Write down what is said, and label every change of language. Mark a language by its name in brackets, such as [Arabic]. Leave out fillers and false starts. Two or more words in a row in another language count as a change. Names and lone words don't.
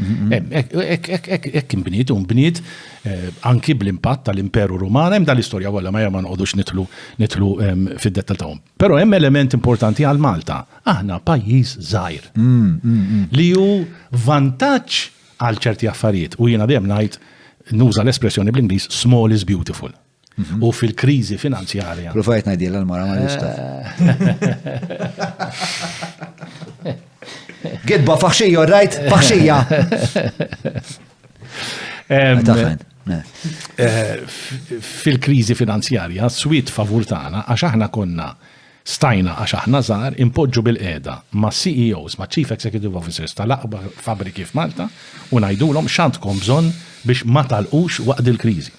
[Maltese] Hekk inbniet u nbniet anki bl-impatt tal-Imperu Ruman, hemm dal-istorja kollha ma nqogħdux nitlu fid-dettal tagħhom. Però hemm element importanti għal Malta. Aħna pajjiż żgħir li hu vantaġġ għal ċerti affarijiet. U jiena dejjem ngħid nuża l-espressjoni bl-Ingliż [English] small is beautiful. [Maltese] U fil-kriżi finanzjarja. Provajt ngħidilha l-mara ma nistaf. Gidba faħxija, right? Faħxija. Fil-kriżi finanzjarja, swit favur tagħna għax aħna konna stajna għax aħna żgħar impoġġu bil-qiegħda ma' CEOs, ma' [English] Chief Executive Officers [Maltese] tal-aqba fabriki f'Malta u ngħidulhom x'għandkom bżonn biex ma talqux waqt il-kriżi.